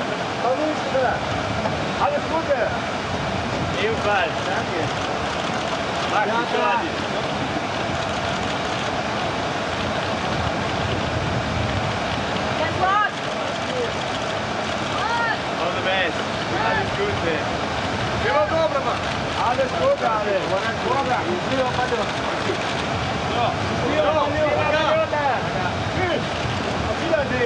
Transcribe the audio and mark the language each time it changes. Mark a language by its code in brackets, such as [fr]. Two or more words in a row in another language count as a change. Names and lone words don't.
[ru] Повыше, да! [de] Alles Gute! Ebenfalls, danke. Max Suraev. [en] All the best. [de] Alles Gute. [ru] Всего доброго! [de] Alles Gute, alle. [it] Buona [ru] Счастливого полета! Счастливого полета! [de] Tschüss! Auf Wiedersehen!